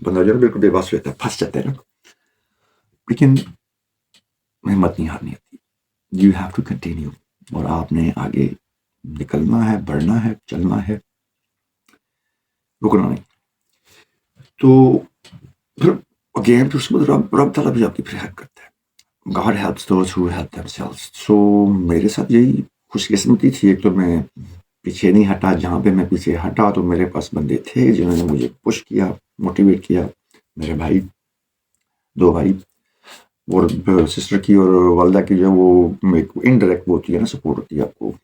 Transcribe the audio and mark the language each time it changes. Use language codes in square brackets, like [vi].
[ur] بندہ جو ہے بالکل بے بس رہتا ہے, پھنس جاتا ہے نا. لیکن ہمت نہیں ہارنی ہوتی. [en] you have to continue, [ur] اور آپ نے آگے نکلنا ہے, بڑھنا ہے, چلنا ہے, رکنا نہیں. تو پھر اگین پھر اس میں رب تعالیٰ بھی آپ کی پھر ہیلپ کرتا ہے. [en] God helps those who help themselves. [ur] So میرے ساتھ یہی خوش قسمتی تھی. ایک تو میں پیچھے نہیں ہٹا, جہاں پہ میں پیچھے ہٹا تو میرے پاس بندے تھے جنہوں نے مجھے پش کیا, موٹیویٹ کیا. میرے بھائی, 2 بھائی, اور سسٹر کی اور والدہ کی جو وہ انڈائریکٹ ہوتی ہے نا, سپورٹ ہوتی ہے آپ کو.